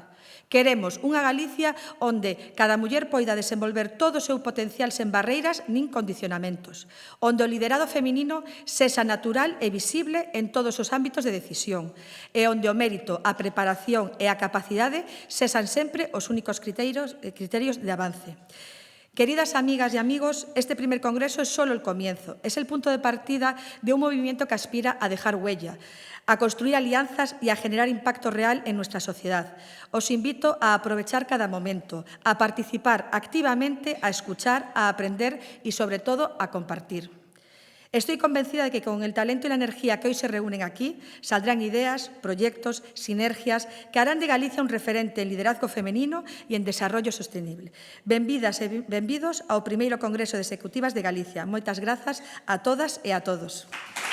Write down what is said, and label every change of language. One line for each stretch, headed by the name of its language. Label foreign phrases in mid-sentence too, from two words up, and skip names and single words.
Galician: Queremos unha Galicia onde cada muller poida desenvolver todo o seu potencial sen barreiras nin condicionamentos, onde o liderado feminino sexa natural e visible en todos os ámbitos de decisión e onde o mérito, a preparación e a capacidade sexan sempre os únicos criterios de avance.
Spanish: Queridas amigas y amigos, este primer congreso es solo el comienzo, es el punto de partida de un movimiento que aspira a dejar huella, a construir alianzas y a generar impacto real en nuestra sociedad. Os invito a aprovechar cada momento, a participar activamente, a escuchar, a aprender y, sobre todo, a compartir. Estoy convencida de que con el talento y la energía que hoy se reúnen aquí saldrán ideas, proyectos, sinergias que harán de Galicia un referente en liderazgo femenino y en desarrollo sostenible.
Galician: Benvidas e benvidos ao primeiro Congreso de Executivas de Galicia. Moitas grazas a todas e a todos.